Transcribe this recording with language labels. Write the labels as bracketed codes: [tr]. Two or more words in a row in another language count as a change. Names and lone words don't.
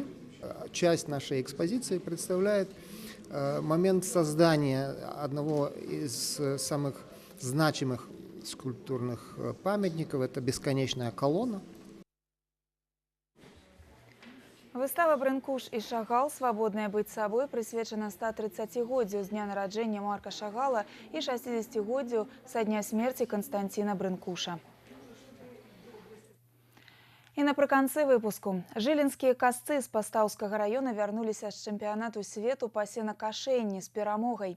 [ru] Часть нашей экспозиции представляет момент создания одного из самых значимых скульптурных памятников. Это бесконечная колонна. [be] Выстава «Брынкуш і Шагал. Свободное быть собой» прысвечана 130-годдзю з дня нараджэння Марка Шагала і 60-годдзю са дня смерці Константина Брынкуша. І напрыканцы выпуску. Жылінскія касцы з Пастаўскага района вярнуліся з чэмпіянату свету па сенакашэнні з перамогай.